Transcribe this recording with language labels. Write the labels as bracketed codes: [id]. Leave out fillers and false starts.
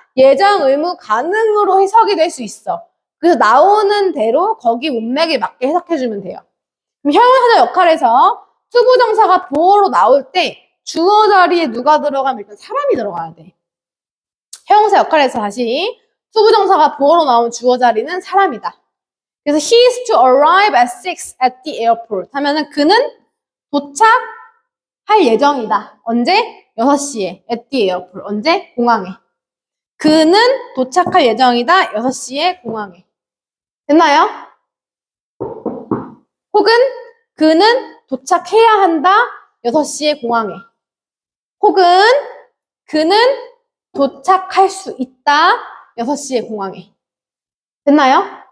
[ko] 예정 의무 가능으로 해석이 될 수 있어. 그래서 나오는 대로 거기 문맥에 맞게 해석해주면 돼요. 그럼 형용사절 역할에서 투부정사가 보어로 나올 때 주어 자리에 누가 들어가면 일단 사람이 들어가야 돼. 형용사 역할에서 다시 투부정사가 보어로 나온 주어 자리는 사람이다. 그래서 [en] he is to arrive at 6 at the airport [ko] 하면은 그는 도착할 예정이다. 언제? 6시에 [en] at the airport. [ko] 언제? 공항에. 그는 도착할 예정이다. 6시에 공항에. 됐나요? 혹은 그는 도착해야 한다. 6시에 공항에. 혹은 그는 도착할 수 있다. 6시에 공항에. 됐나요?